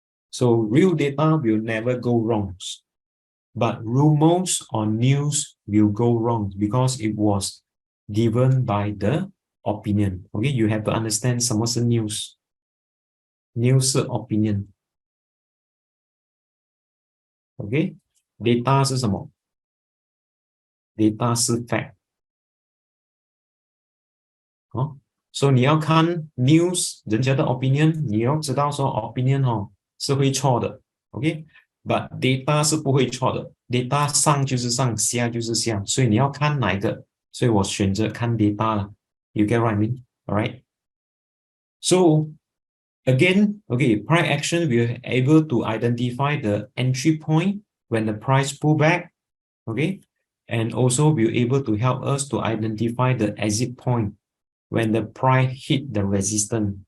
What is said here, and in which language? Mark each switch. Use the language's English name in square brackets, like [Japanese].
[English] So real data will never go wrong. But rumors or news will go wrong because it was given by the opinion. Okay, you have to understand [Chinese] 什么是 [English] news. News 是 opinion. Okay, data [Chinese] 是什么 [English] ？data 是 fact. [Chinese] 哦，所以你要看 news 人家的 opinion，你要知道说 opinion 哦是会错的。 OK，but data 是不会错的 ，data 上就是上，下就是下，所以你要看哪一个，所以我选择看 data 了。 [English] You get what I mean? Alright. So again, okay, price action will be able to identify the entry point when the price pull back, okay, and also will be able to help us to identify the exit point when the price hit the resistance.